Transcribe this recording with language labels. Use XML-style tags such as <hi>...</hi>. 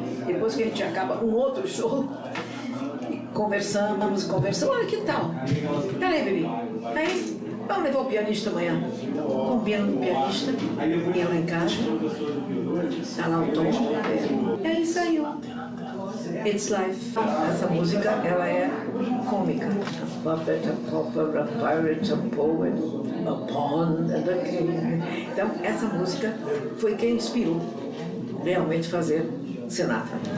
<pt>Depois que a gente acaba um outro show, conversamos. Olha, que tal? Peraí, bebê. Aí, vamos levar o pianista amanhã. Combina com o pianista, ia lá em casa, tá lá o tom. E aí saiu.</pt> <en>It's Life.</en> <pt>Essa música, ela é cômica.</pt> <en>A puppet, a pauper, a pirate, a poet, a pawn and a king.</en> <pt>Então, essa música foi quem inspirou realmente fazer Sinatra.</pt>